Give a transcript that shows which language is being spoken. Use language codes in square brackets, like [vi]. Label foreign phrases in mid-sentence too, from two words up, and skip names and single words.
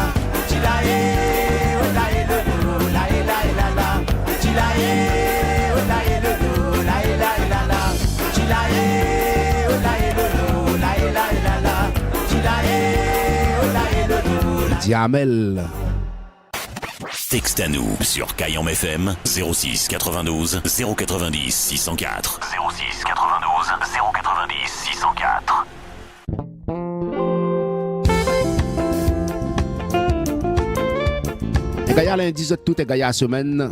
[fr] Chilae, olae, lolo, lae, lae, la, la. Chilae. Diamel. Texte à nous sur Kayam FM 06 92 090 604. 06 92 090 604. Gaïa lundi, tout est Gaïa semaine.